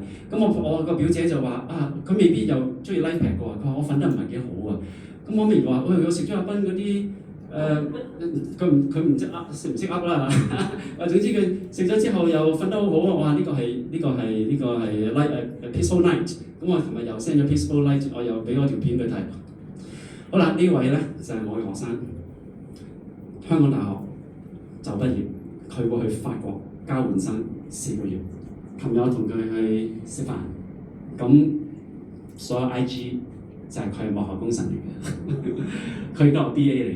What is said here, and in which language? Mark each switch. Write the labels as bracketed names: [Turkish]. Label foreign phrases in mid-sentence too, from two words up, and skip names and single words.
[Cantonese] 咁我個表姐就話佢未必又中意 LifePak 嘅喎，佢話我瞓得唔係幾好啊。咁我咪話我食咗阿斌嗰啲佢唔識唔識噏啦總之佢食咗之後又瞓得好好啊！哇呢個係 [English] peaceful night。 [Cantonese] 咁我琴日又 send 咗 [English] peaceful night， [Cantonese] 我又俾我條片佢睇。好啦，呢位咧就係我嘅學生，香港大學就畢業，佢會去法國交換生4個月。琴日我同佢去食飯，咁所有 IG 就係佢係幕後功臣嚟嘅，佢都係 BA 嚟嘅。